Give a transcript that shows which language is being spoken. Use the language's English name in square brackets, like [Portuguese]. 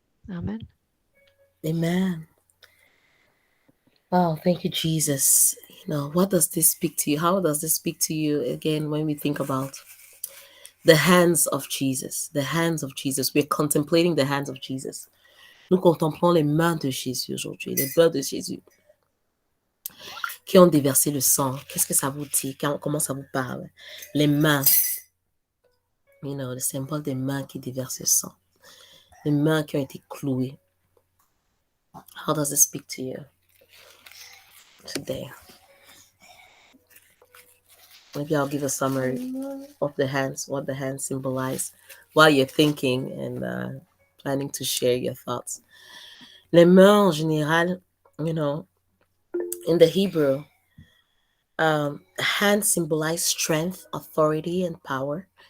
[English] Amen. Amen. Oh, thank you, Jesus. What does this speak to you? How does this speak to you again when we think about the hands of Jesus? The hands of Jesus. We're contemplating the hands of Jesus. [French] Nous contemplons les mains de Jésus aujourd'hui, les mains de Jésus qui ont déversé le sang. Qu'est-ce que ça vous dit? Comment ça vous parle? Les mains. Le symbole des mains qui déversent le sang. Les mains qui ont été clouées. [English] How does it speak to you today? Maybe I'll give a summary of the hands, what the hands symbolize while you're thinking and planning to share your thoughts. [French] Les mains en général, [English] in the Hebrew, hands symbolize strength, authority, and power.